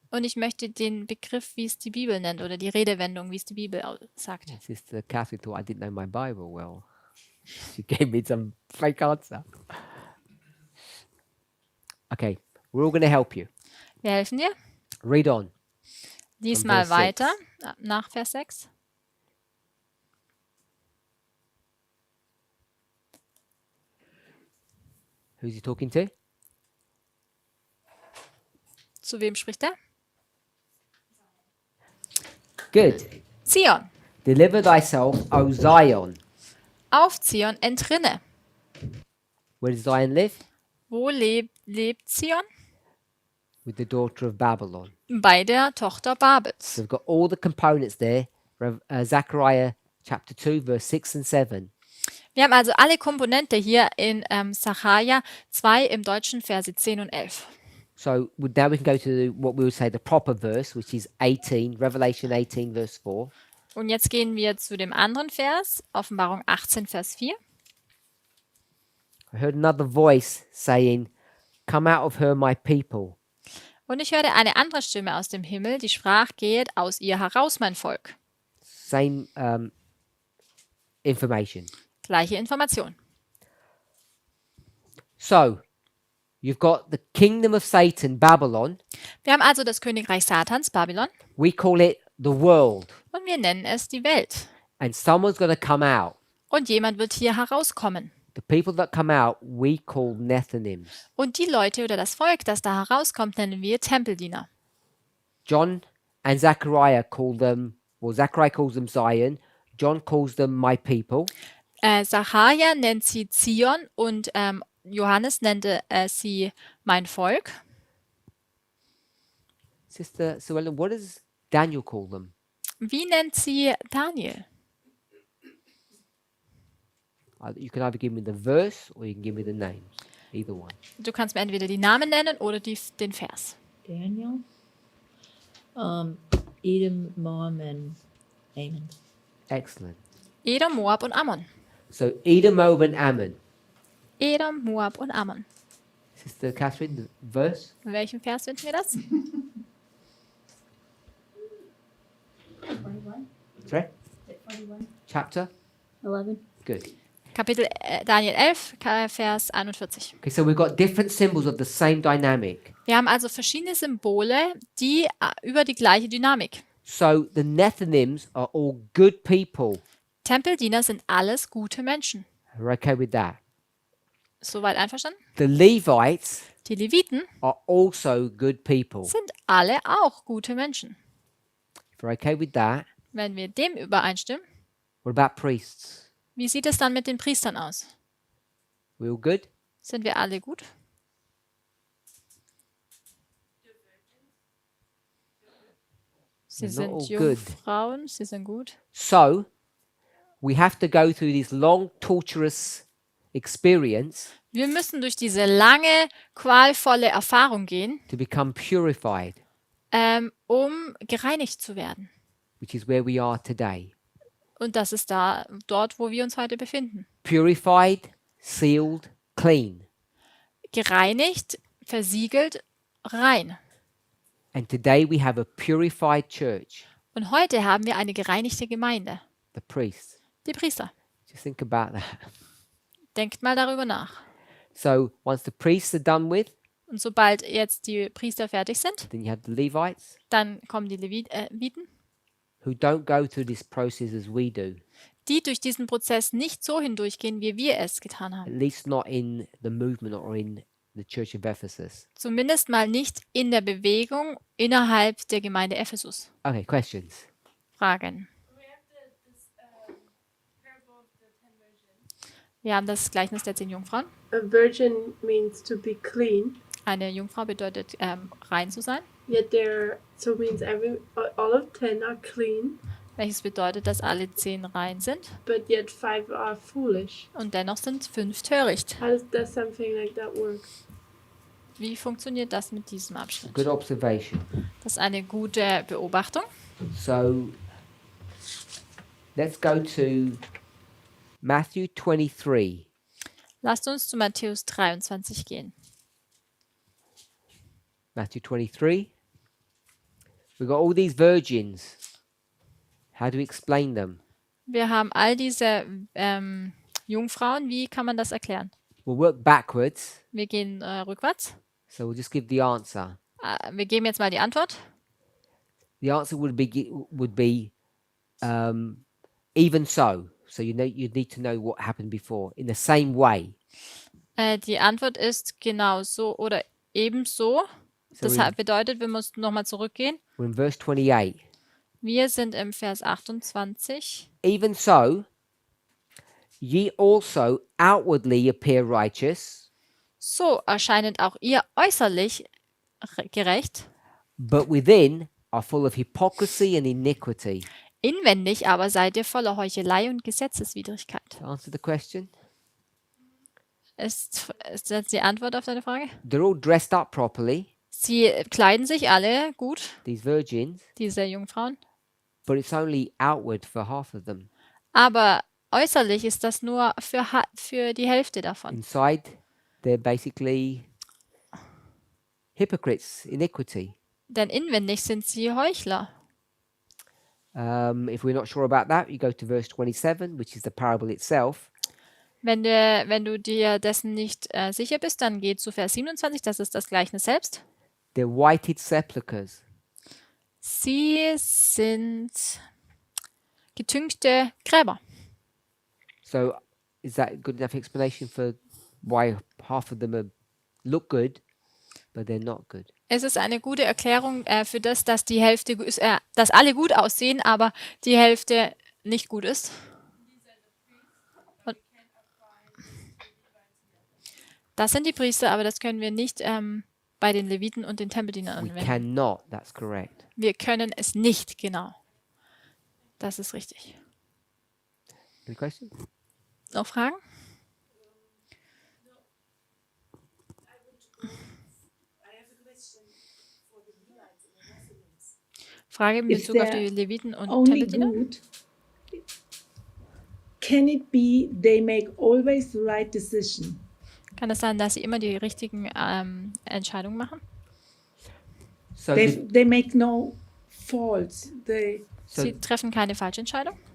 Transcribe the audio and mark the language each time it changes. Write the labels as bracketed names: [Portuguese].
[German] Und ich möchte den Begriff, wie es die Bibel nennt, oder die Redewendung, wie es die Bibel sagt. [English] Sister Catherine thought I didn't know my Bible well. She gave me some fake answer. Okay, we're all going to help you. [German] Wir helfen dir. [English] Read on. [German] Diesmal Vers 6. weiter, nach Vers 6. [English] Who's he talking to? [German] Zu wem spricht er? [English] Good. Zion. Deliver thyself, O Zion. [German] Auf Zion entrinne. [English] Where does Zion live? [German] Wo lebt Zion? [English] With the daughter of Babylon. [German] Bei der Tochter Babels. [English] So we've got all the components there. Zechariah chapter 2, verse 6 and 7. [German] Wir haben also alle Komponente hier in Sacharja 2 im Deutschen Verse 10 und 11. [English] So now we can go to what we would say the proper verse, which is 18, Revelation 18, verse 4. [German] Und jetzt gehen wir zu dem anderen Vers, Offenbarung 18, Vers 4. [English] I heard another voice saying, "Come out of her, my people." [German] Und ich hörte eine andere Stimme aus dem Himmel, die sprach, geht aus ihr heraus, mein Volk. [English] Same information. [German] Gleiche Information. [English] So you've got the kingdom of Satan, Babylon. [German] Wir haben also das Königreich Satans, Babylon, [English] We call it the world. [German] und wir nennen es die Welt. [English] And someone's going to come out. [German] Und jemand wird hier herauskommen. [English] The people that come out, we call Nethinims. [German] Und die Leute oder das Volk, das da herauskommt, nennen wir Tempeldiener. [English] John and Zechariah call them, well, Zechariah calls them Zion. John calls them my people. [German] Sacharja nennt sie Zion und Johannes nannte sie mein Volk. [English] Sister Suellen, what does Daniel call them? [German] Wie nennt sie Daniel? [English] You can either give me the verse or you can give me the names. Either one. [German] Du kannst mir entweder die Namen nennen oder den Vers. [English] Daniel? Edom, Moab, and Ammon. Excellent. [German] Edom, Moab und Ammon. [English] So Edom, Moab, and Ammon. [German] Edom, Moab und Ammon. [English] Sister Catherine, the verse? [German] In welchem Vers finden wir das? [English] 41. Sorry? Is it 41? Chapter? 11. Good. [German] Kapitel Daniel 11, Vers 41. [English] Okay, so we've got different symbols of the same dynamic. [German] Wir haben also verschiedene Symbole, die über die gleiche Dynamik. [English] So the Nethinims are all good people. [German] Tempeldiener sind alles gute Menschen. [English] We're okay with that. [German] Soweit einverstanden? [English] The Levites [German] Die Leviten [English] are also good people. [German] sind alle auch gute Menschen. [English] If we're okay with that, [German] Wenn wir dem übereinstimmen, [English] what about priests? [German] wie sieht es dann mit den Priestern aus? [English] We all good? [German] Sind wir alle gut? Sie [English] They're not [German] sind [English] all good. [German] Jungfrauen, sie sind gut. [English] So we have to go through this long, torturous experience [German] Wir müssen durch diese lange, qualvolle Erfahrung gehen, [English] to become purified, [German] um gereinigt zu werden. [English] which is where we are today. [German] Und das ist dort, wo wir uns heute befinden. [English] Purified, sealed, clean. [German] Gereinigt, versiegelt, rein. [English] And today we have a purified church, [German] Und heute haben wir eine gereinigte Gemeinde, [English] the priests. [German] die Priester. [English] Just think about that. [German] Denkt mal darüber nach. [English] So once the priests are done with, [German] Und sobald jetzt die Priester fertig sind, [English] then you have the Levites [German] dann kommen die Leviten, [English] who don't go through this process as we do, [German] die durch diesen Prozess nicht so hindurchgehen, wie wir es getan [English] at [German] haben. [English] least not in the movement or in the church of Ephesus. [German] Zumindest mal nicht in der Bewegung innerhalb der Gemeinde Ephesus. [English] Okay, questions? [German] Fragen. Wir haben das Gleichnis der 10 Jungfrauen. [English] A virgin means to be clean, [German] Eine Jungfrau bedeutet rein zu sein, [English] yet so means all of 10 are clean, [German] welches bedeutet, dass alle 10 rein sind [English] but yet 5 are foolish. [German] und dennoch sind 5 töricht. [English] How does something like that work? [German] Wie funktioniert das mit diesem Abschnitt? [English] Good observation. [German] Das ist eine gute Beobachtung. [English] So let's go to Matthew 23. [German] Lasst uns zu Matthäus 23 gehen. [English] Matthew 23. We've got all these virgins. How do we explain them? [German] Wir haben all diese Jungfrauen. Wie kann man das erklären? [English] We'll work backwards. [German] Wir gehen rückwärts. [English] So we'll just give the answer. [German] Wir geben jetzt mal die Antwort. [English] The answer would be even so. So you need to know what happened before. In the same way. [German] Die Antwort ist genau so oder ebenso. [English] So [German] Das bedeutet, wir müssen nochmal zurückgehen. [English] we're in verse 28. [German] Wir sind im Vers 28. [English] Even so, ye also outwardly appear righteous, [German] So erscheinet auch ihr äußerlich gerecht, [English] but within are full of hypocrisy and iniquity. [German] inwendig aber seid ihr voller Heuchelei und Gesetzeswidrigkeit. [English] To answer the question, [German] Ist das die Antwort auf deine Frage? [English] they're all dressed up properly, [German] Sie kleiden sich alle gut, [English] these virgins, [German] diese Jungfrauen, [English] but it's only outward for half of them. [German] aber äußerlich ist das nur für die Hälfte davon. [English] Inside, they're basically hypocrites, iniquity. [German] Denn inwendig sind sie Heuchler. [English] If we're not sure about that, you go to verse 27, which is the parable itself. [German] Wenn du dir dessen nicht sicher bist, dann geh zu Vers 27, das ist das Gleichnis selbst. [English] They're whited sepulchres. [German] Sie sind getünchte Gräber. [English] So, is that a good enough explanation for why half of them look good, but they're not good? [German] Es ist eine gute Erklärung für das, dass die Hälfte, dass alle gut aussehen, aber die Hälfte nicht gut ist. Und das sind die Priester, aber das können wir nicht bei den Leviten und den Tempeldienern [English] We [German] anwenden. [English] cannot, that's correct. [German] Wir können es nicht, genau. Das ist richtig. [English] Any questions? [German] Noch Fragen? Frage in [English] Is [German] Bezug auf [English] there [German] die Leviten und [English] Only [German] Tempeldiener? [English] good. Can it be they make always the right decision? [German] Kann es sein, dass sie immer die richtigen Entscheidungen machen? [English] So, They make no faults. so [German] Sie treffen keine falsche Entscheidung?